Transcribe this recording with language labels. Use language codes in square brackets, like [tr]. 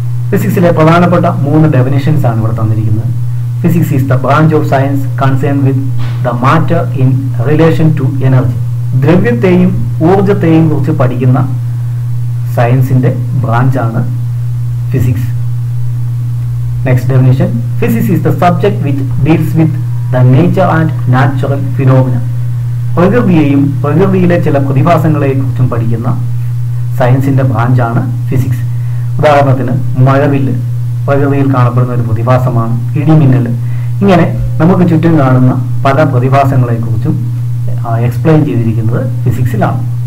[ml] ഫിസിക്സിലെ പ്രധാനപ്പെട്ട 3 ഡെഫിനിഷൻസ് ആണ് ഇവിടെ തന്നിരിക്കുന്നത്. [en] Physics is the branch of science concern with the matter in relation to energy. [ml] ദ്രവ്യത്തെയും ഊർജത്തെയും കുറിച്ച് പഠിക്കുന്ന സയൻസിന്റെ ബ്രാഞ്ചാണ് physics. [en] Next definition: physics is the subject which deals with the nature and natural phenomena. [ml] പ്രകൃതിയെയും പ്രകൃതിയിലെ ചില പ്രതിഭാസങ്ങളെയും കുറിച്ചും പഠിക്കുന്ന സയൻസിന്റെ ബ്രാഞ്ചാണ് ഫിസിക്സ്. ഉദാഹരണത്തിന് മഴവില്ല് പ്രകൃതിയിൽ കാണപ്പെടുന്ന ഒരു പ്രതിഭാസമാണ്. ഇടിമിന്നൽ. ഇങ്ങനെ നമുക്ക് ചുറ്റും കാണുന്ന പല പ്രതിഭാസങ്ങളെ കുറിച്ചും എക്സ്പ്ലെയിൻ ചെയ്തിരിക്കുന്നത് ഫിസിക്സിലാണ്.